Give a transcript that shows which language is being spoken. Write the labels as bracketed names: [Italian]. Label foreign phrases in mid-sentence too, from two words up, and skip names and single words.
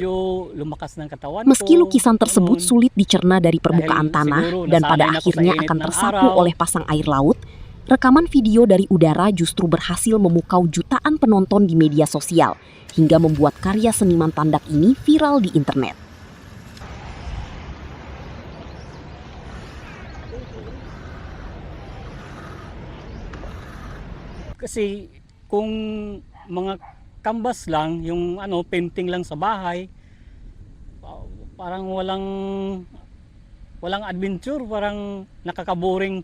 [Indonesian] Meski lukisan tersebut sulit dicerna dari permukaan tanah dan pada akhirnya akan tersapu oleh pasang air laut, rekaman video dari udara justru berhasil memukau jutaan penonton di media sosial, hingga membuat karya seniman Tandag ini viral di internet. [Filipino] Kasi kung mga canvas lang, yung painting lang sa bahay, parang walang adventure, parang nakakaboring.